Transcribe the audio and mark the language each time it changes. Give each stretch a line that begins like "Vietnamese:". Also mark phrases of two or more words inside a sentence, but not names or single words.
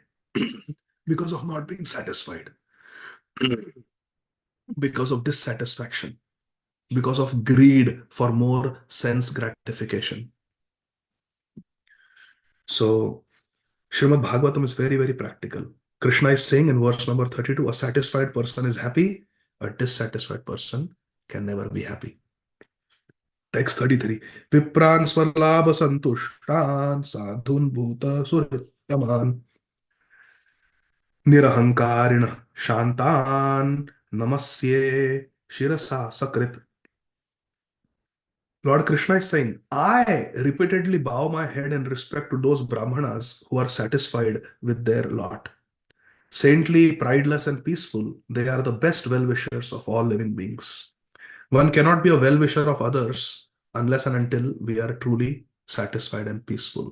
English: Because of not being satisfied, because of dissatisfaction, because of greed for more sense gratification. So, Srimad Bhagavatam is very, very practical. Krishna is saying in verse number 32, a satisfied person is happy, a dissatisfied person can never be happy. Text 33,
Sanskrit: Vipran Svalabha Santushtan Sadhun Bhuta Surityaman Nirahankarina Shantan Namasye Shirasa Sakrit.
English: Lord Krishna is saying, I repeatedly bow my head in respect to those Brahmanas who are satisfied with their lot. Saintly, prideless, and peaceful, they are the best well-wishers of all living beings. One cannot be a well-wisher of others unless and until we are truly satisfied and peaceful.